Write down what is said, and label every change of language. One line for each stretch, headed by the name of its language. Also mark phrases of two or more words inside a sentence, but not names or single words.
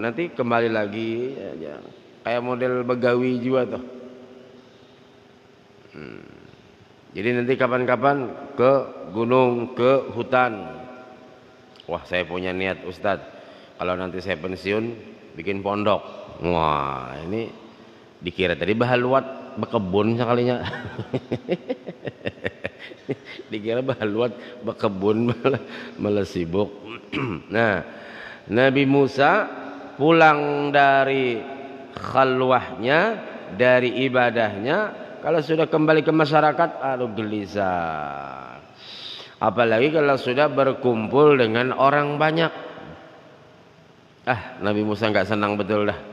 Indonesian: Nanti kembali lagi ya. Kayak model begawi juga tuh. Jadi nanti kapan-kapan ke gunung, ke hutan. Wah, saya punya niat Ustadz, kalau nanti saya pensiun bikin pondok. Wah, ini dikira tadi
Banjar: bahaluat bekebun
Indonesian: sekalinya. Dikira
Banjar: bahaluat bekebun,
Indonesian: malah sibuk. Nah, Nabi Musa pulang dari khalwahnya, dari ibadahnya, kalau sudah kembali ke masyarakat, aduh gelisah. Apalagi kalau sudah berkumpul dengan orang banyak. Nabi Musa nggak senang betul dah.